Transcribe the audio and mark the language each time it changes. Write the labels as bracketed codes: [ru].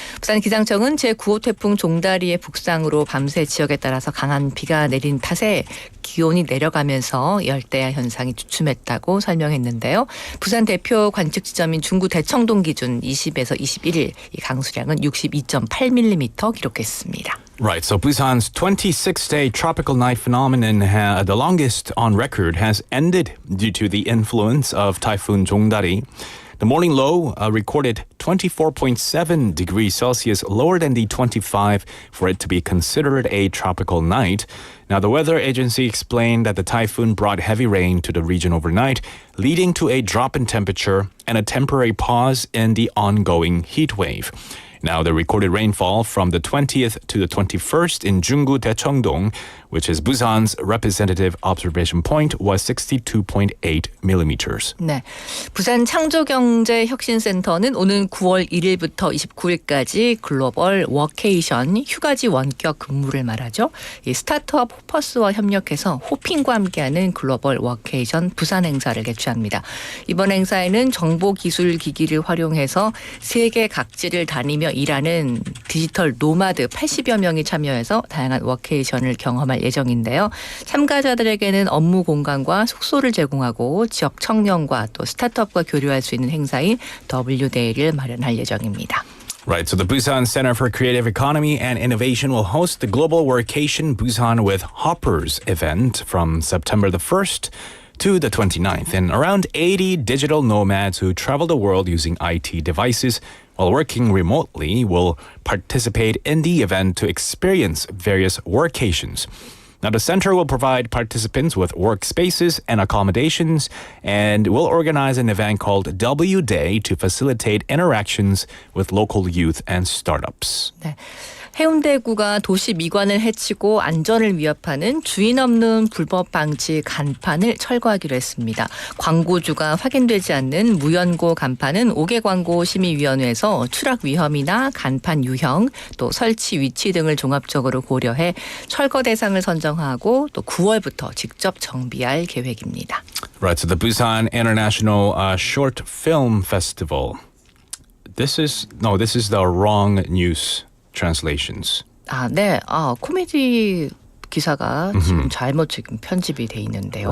[ko] 부산 기상청은 제9호 태풍 종다리의 북상으로 밤새 지역에 따라서 강한 비가 내린 탓에 기온이 내려가면서 열대야 현상이 주춤했다고 설명했는데요. 부산 대표 관측 지점인 중구 대청동 기준 20에서 21일 이 강수량은 62.8mm 기록했습니다. [en] Right, so Busan's 26-day tropical night phenomenon, the longest on record, has ended due to the influence of Typhoon Jongdari. The morning low recorded 24.7 degrees Celsius, lower than the 25 for it to be considered a tropical night. Now, the weather agency explained that the typhoon brought heavy rain to the region overnight, leading to a drop in temperature and a temporary pause in the ongoing heat wave. Now, the recorded rainfall from the 20th to the 21st in Junggu Daechongdong, which is Busan's representative observation point, was 62.8 millimeters. [ko] 네, 부산 창조경제혁신센터는 오는 9월 1일부터 29일까지 글로벌 워케이션 휴가지 원격 근무를 말하죠. 이 스타트업 호퍼스와 협력해서 호핑과 함께하는 글로벌 워케이션 부산 행사를 개최합니다. 이번 행사에는 정보기술기기를 활용해서 세계 각지를 다니며 일하는 디지털 노마드 80여 명이 참여해서 다양한 워케이션을 경험할 예정인데요. 참가자들에게는 업무 공간과 숙소를 제공하고 지역 청년과 또 스타트업과 교류할 수 있는 행사인 W데이를 마련할 예정입니다. [en] Right, so the Busan Center for Creative Economy and Innovation will host the Global Workation Busan with Hoppers event from September the 1st to the 29th. And around 80 digital nomads who travel the world using IT devices while working remotely will participate in the event to experience various workations. Now, the center will provide participants with workspaces and accommodations and will organize an event called W Day to facilitate interactions with local youth and startups. [ko] 네. 해운대구가 도시 미관을 해치고 안전을 위협하는 주인 없는 불법 방치 간판을 철거하기로 했습니다. 광고주가 확인되지 않는 무연고 간판은 5개 광고 심의위원회에서 추락 위험이나 간판 유형, 또 설치 위치 등을 종합적으로 고려해 철거 대상을 선정하고 또 9월부터 직접 정비할 계획입니다. [en] Right, so the Busan International Short Film Festival. This is the wrong news translations. [ko] 네. 코미디 기사가 지금 잘못 편집이 돼 있는데요.